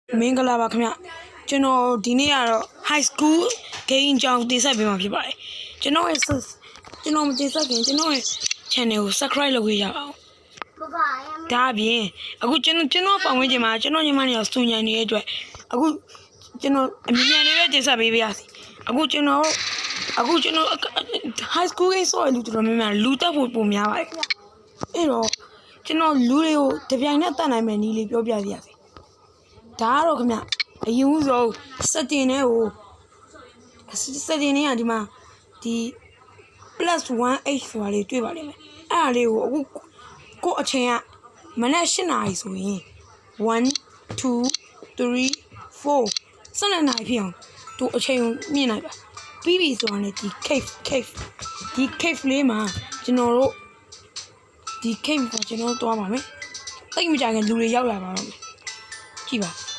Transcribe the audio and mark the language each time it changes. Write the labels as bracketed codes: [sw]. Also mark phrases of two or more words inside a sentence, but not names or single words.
[my] မင်္ဂလာပါခင်ဗျကျွန်တော်ဒီနေ့ကတော့ [en] high school game [my] ကြောင်းတင်ဆက်ပေးမှာဖြစ်ပါတယ်ကျွန်တော်မတင်ဆက်ခင်ကျွန်တော်ရဲ့ channel ကို subscribe လုပ်ပေးကြပါဦးဒါအပြင်အခုကျွန်တော်ပတ်ဝန်းကျင်မှာကျွန်တော်ညီမတွေကစူညံနေတဲ့အတွက်အခုကျွန်တော်အမြင်မြန်လေးပဲတင်ဆက်ပေးပါရစေအခုကျွန်တော် [en] high school game [my] ဆိုရင်လူတော်များများလူတက်ဖို့ပုံများပါတယ်ခင်ဗျအဲ့တော့ကျွန်တော်လူတွေကိုတပြိုင်နက်တတ်နိုင်မယ်နည်းလေးပြောပြပါရစေဒါကတော့ခင်ဗျအရင်ဦးဆုံးစက်တင်နဲ့ ကဒီမှာဒီ +1h ဆိုတာလေးတွေ့ပါလိမ့်မယ်အဲ့ဒါလေးကိုအခုကိုအချိန်ကမနက်8နာရီဆိုရင်1 2 3 4 12နာရီဖြစ်အောင်တို့အချိန်ကိုမြင်လိုက်ပါပြီးပြီဆိုတာနဲ့ဒီ cave လေးမှာကျွန်တော်တို့ဒီ cave ကိုကျွန်တော်တို့သွားပါမယ်တိတ်မကြခင်လူတွေရောက်လာပါတော့မယ်ကြည့်ပါ